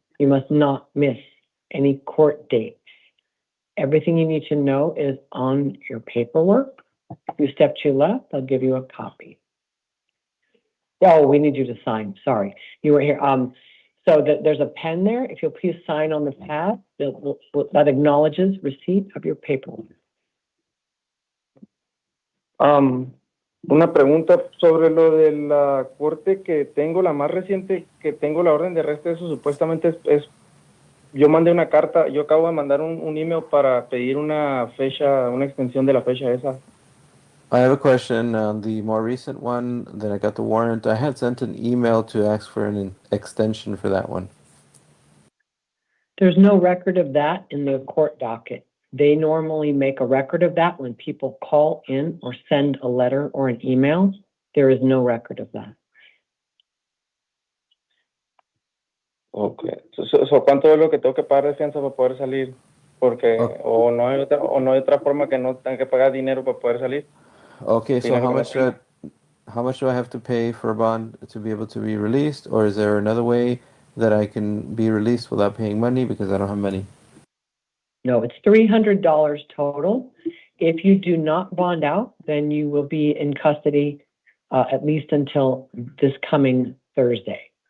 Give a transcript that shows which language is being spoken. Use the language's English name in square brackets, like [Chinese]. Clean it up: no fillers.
[English] You must not miss any court dates. Everything you need to know is on your paperwork. If you step to your left, I'll give you a copy. Oh, we need you to sign. Sorry, you were here. So that there's a pen there. If you'll please sign on the pad, that acknowledges receipt of your paperwork. [Spanish] Una pregunta sobre lo de la corte que tengo, la más reciente que tengo, la orden de arresto, eso supuestamente yo mandé una carta, yo acabo de mandar un email para pedir una fecha, una extensión de la fecha esa. [English] I have a question. The more recent one that I got the warrant, I had sent an email to ask for an extension for that one. There's no record of that in the court docket. They normally make a record of that when people call in or send a letter or an email. There is no record of that. Okay. [Spanish] So, ¿cuánto es lo que tengo que pagar de fianza para poder salir? Porque o no hay otra forma que no tenga que pagar dinero para poder salir. [English] Okay, so how much do I have to pay for a bond to be able to be released, or is there another way that I can be released without paying money because I don't have money? No, it's $300 total. If you do not bond out, then you will be in custody at least until this coming Thursday.